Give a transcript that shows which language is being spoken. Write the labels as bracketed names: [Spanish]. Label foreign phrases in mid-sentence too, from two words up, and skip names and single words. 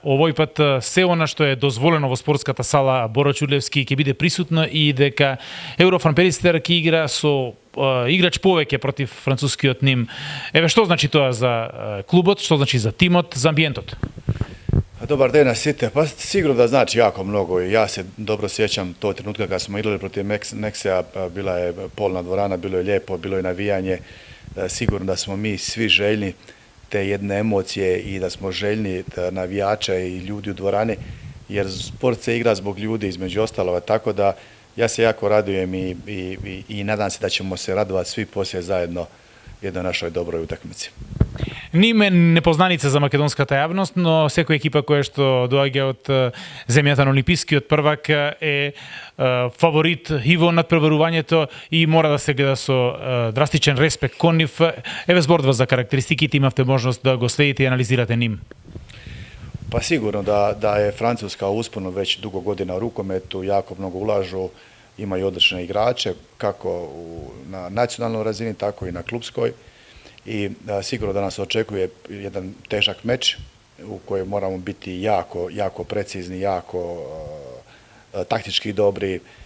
[Macedonian] овој пат се она што е дозволено во спортската сала Боро Ќурлевски ќе биде присутно и дека Еврофан Перистер ќе игра со играч повеќе против францускиот ним. Еве што значи тоа за клубот, што значи за тимот, за амбиентот? Добар ден на сите. [Croatian] Pa sigurno da znači jako mnogo i ja se dobro sjećam tog trenutka kad smo igrali protiv Neksea, bila je polna dvorana, bilo je lijepo, bilo je navijanje. Sigurno da smo mi svi željni te jedne emocije i da smo željni navijača i ljudi u dvorani, jer sport se igra zbog ljudi između ostalova, tako da ja se jako radujem i nadam se da ćemo se radovati svi poslije zajedno jednoj našoj dobroj utakmici. [Macedonian] Ниме непознаница за македонската јавност, но секоја екипа која што доаѓа од земјата на олимпискиот првак е фаворит и во надпреварувањето и мора да се гледа со драстичен респект кон нив. Еве зборува за карактеристиките, имавте можност да го следите и анализирате ним. [Croatian] Pa sigurno da je Francuska uspuno već dugo godina u rukometu, jako mnogo ulažu, imaju odlične igrače, kako na nacionalnoj razini, tako i na klubskoj. I sigurno da nas očekuje jedan težak meč u kojem moramo biti jako precizni, jako taktički dobri.